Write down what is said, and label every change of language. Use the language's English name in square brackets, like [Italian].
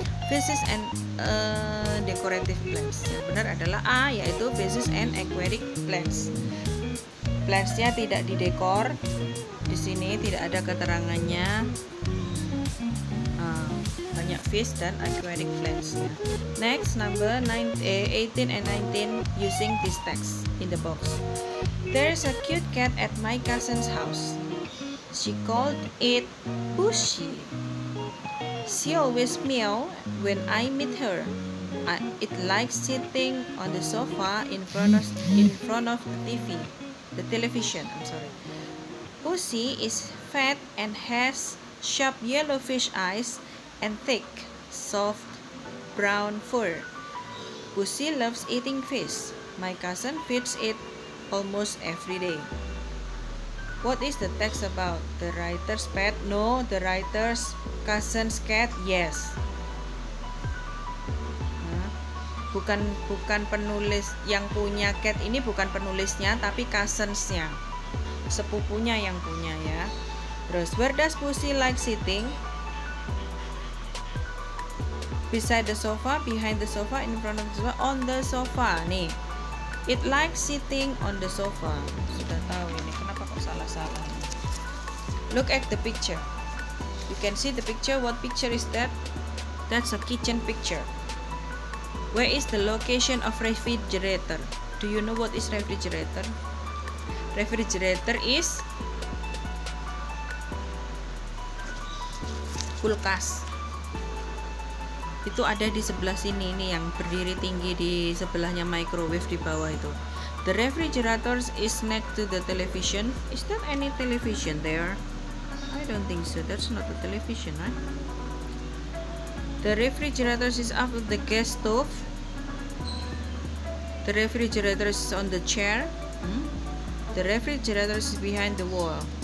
[English] Fishes and decorative plants. [Indonesian] Yang benar adalah A, yaitu [English] fishes and aquatic plants. [Indonesian] Plants-nya tidak didekor, di sini tidak ada keterangannya. Banyak fish dan aquatic plants-nya. [English] Next, number 18 and 19 using this text in the box. There is a cute cat at my cousin's house. She called it Pussy. She always meow when I meet her. It likes sitting on the sofa in front of the television. Pussy is fat and has sharp yellowish eyes and thick, soft brown fur. Pussy loves eating fish. My cousin feeds it almost every day. What is the text about? The writer's pet? No. The writer's cousin's cat? Yes. [Indonesian] Bukan penulis yang punya cat ini, bukan penulisnya, tapi cousins-nya, sepupunya yang punya ya. [English] Terus, where does Pussy like sitting? Beside the sofa, behind the sofa, in front of the sofa, on the sofa. Nih, it likes sitting on the sofa. [Indonesian] Sudah tahu ini, kenapa kok salah-salah? [English] Look at the picture. You can see the picture. What picture is that? That's a kitchen picture. Where is the location of refrigerator? Do you know what is refrigerator? Refrigerator is kulkas. [Indonesian] Itu ada di sebelah sini, ini yang berdiri tinggi di sebelahnya microwave di bawah itu. [English] The refrigerator is next to the television. Is there any television there? I don't think so. That's not a television, right? The refrigerator is after the gas stove. The refrigerator is on the chair. The refrigerator is behind the wall.